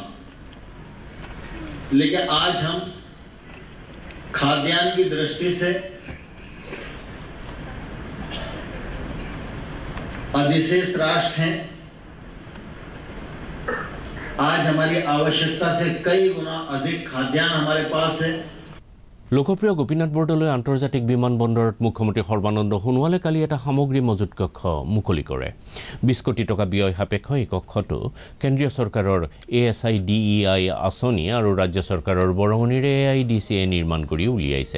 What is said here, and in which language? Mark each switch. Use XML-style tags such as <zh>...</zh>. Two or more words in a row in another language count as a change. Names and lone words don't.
<hi>लेकिन आज हम खाद्यान्न की दृष्टि से अधिशेष राष्ट्र हैं आज हमारी आवश्यकता से कई गुना अधिक खाद्यान्न हमारे पास है।</hi> <as>লোকপ্ৰিয় গোপীনাথ বৰদলৈ আন্তৰ্জাতিক বিমানবন্দৰত মুখ্যমন্ত্ৰী সৰ্বানন্দ সোণোৱালে কালি এটা সামগ্ৰী মজুত কক্ষ মুকলি কৰে। 20 কোটি টকা ব্যয় সাপেক্ষ এই কক্ষটো কেন্দ্ৰীয় চৰকাৰৰ ASIDEI আঁচনি আৰু ৰাজ্য চৰকাৰৰ বৰঙণিৰে AIDCA নিৰ্মাণ কৰি উলিয়াইছে।</as>